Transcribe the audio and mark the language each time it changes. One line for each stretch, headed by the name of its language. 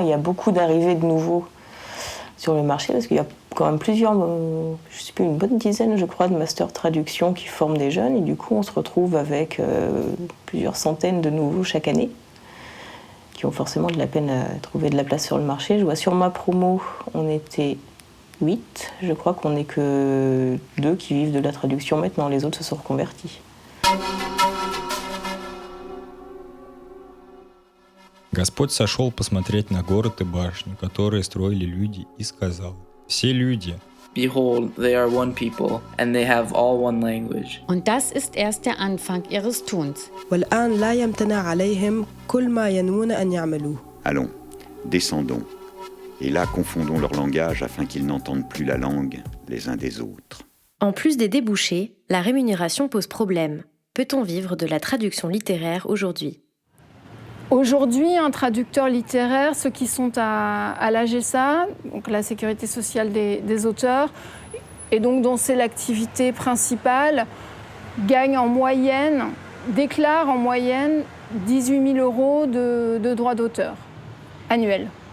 French: Il y a beaucoup d'arrivées de nouveaux sur le marché, parce qu'il y a quand même plusieurs, je ne sais plus, une bonne dizaine, je crois, de masters traduction qui forment des jeunes. Et du coup, on se retrouve avec plusieurs centaines de nouveaux chaque année, qui ont forcément de la peine à trouver de la place sur le marché. Je vois sur ma promo, on était 8. Je crois qu'on n'est que 2 qui vivent de la traduction maintenant. Les autres se sont reconvertis.
Russian: Господь сошел посмотреть на город и башню, которые строили люди, и сказал: «Все люди».
English: Behold, they are one people, and they have all one language.
German: Und das ist erst der Anfang ihres Tuns.
Arabic: والآن لا يمتنع عليهم كل ما ينوون أن يعملوه.
French: Allons, descendons. Et là, confondons leur langage afin qu'ils n'entendent plus la langue les uns des autres. En plus des débouchés, la rémunération pose problème. Peut-on vivre de la traduction littéraire aujourd'hui ? Aujourd'hui, un traducteur littéraire, ceux qui sont à l'AGSA, donc la sécurité sociale des auteurs, et donc dont c'est l'activité principale, gagne en moyenne, déclare en moyenne 18 000 € de droits d'auteur annuels.